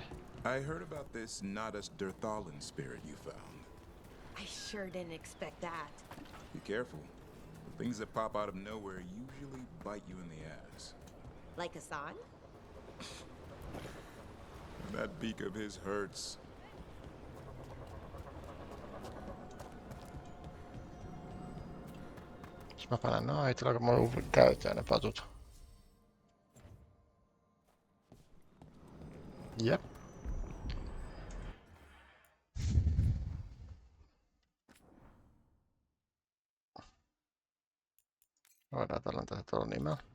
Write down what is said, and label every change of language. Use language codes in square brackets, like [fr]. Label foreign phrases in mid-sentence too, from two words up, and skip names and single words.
[en] I heard about this Nadas Derthalin spirit you found. I sure didn't expect that. Be careful. The things that pop out of nowhere usually bite you in the ass. Like Hassan? That beak of his hurts. [fi] Jos mä panen noin, tuleeko mulla käyttää ne patut? Jep. Voidaan tällä tuolla nimellä.